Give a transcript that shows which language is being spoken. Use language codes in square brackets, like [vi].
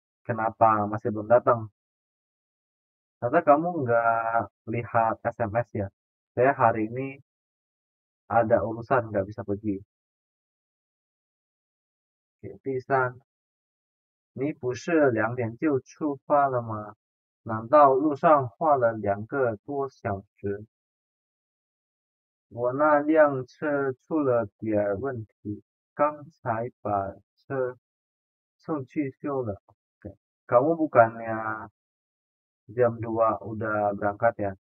[id] Kenapa masih belum datang? Ternyata kamu nggak lihat SMS ya? Saya hari ini ada urusan nggak bisa pergi. [zh] Oke, 第三，你不是2点就出发了吗？难道路上花了2个多小时？我那辆车出了点问题，刚才把车送去修了. [id] Oke. Kamu bukannya jam 2 udah berangkat ya?